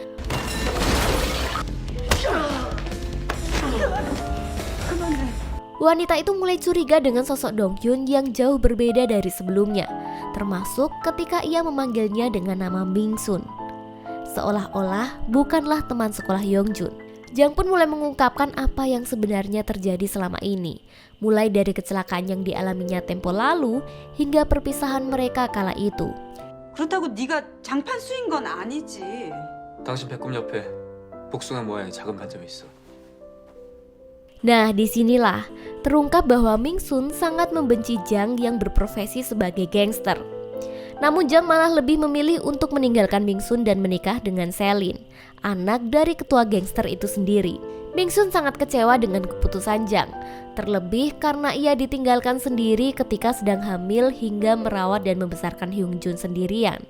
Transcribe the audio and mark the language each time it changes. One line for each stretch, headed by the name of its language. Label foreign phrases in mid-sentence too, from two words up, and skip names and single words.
Indonesian: Wanita itu mulai curiga dengan sosok Donghyun yang jauh berbeda dari sebelumnya, termasuk ketika ia memanggilnya dengan nama Mingsun. Seolah-olah bukanlah teman sekolah Yongjun. Jang pun mulai mengungkapkan apa yang sebenarnya terjadi selama ini, mulai dari kecelakaan yang dialaminya tempo lalu hingga perpisahan mereka kala itu.
Korean: 그렇다고 네가 장판 수인 건 아니지. 당신 배꼽 옆에 복숭아 모양의 작은 반점이 있어.
Indonesian: Nah, disinilah terungkap bahwa Mingsun sangat membenci Jang yang berprofesi sebagai gangster. Namun Jang malah lebih memilih untuk meninggalkan Mingsun dan menikah dengan Selin, anak dari ketua gangster itu sendiri. Mingsun sangat kecewa dengan keputusan Jang, terlebih karena ia ditinggalkan sendiri ketika sedang hamil hingga merawat dan membesarkan Hyunjun sendirian.